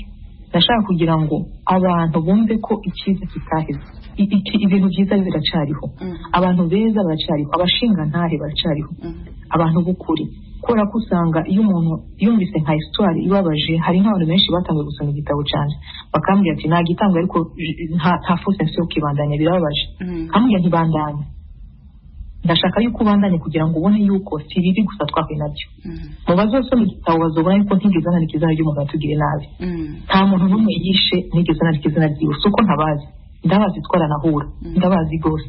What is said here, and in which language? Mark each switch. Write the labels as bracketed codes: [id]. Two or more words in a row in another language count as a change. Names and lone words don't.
[rn] Nashaka kugira ngo abantu bumve ko icyiza kitaheze, ibintu byiza biracariho, abantu beza baracariho, abashinga ntahe baracariho, abantu b'ukuri. Kubera ko usanga iyo umuntu yumvise nka histoire ibabaje, hari nk'abantu benshi batangiye gusoma igitabo cyane bakambwira ati nta gitanga, ariko nta force yo kibandanya, birababaje. Kambwira ntibandanye, ndashaka yuko ubandanye kugira ngo ubone yuko si bibi gusa twahuye nabyo. Mu bazosoma igitabo bazobona yuko ntigeze nandika izina ry'umuntu atugire nabi. Nta muntu n'umwe yishe ntigeze nandika izina ryiwe, si uko ntabazi, ndabazi twaranahura, ndabazi rwose.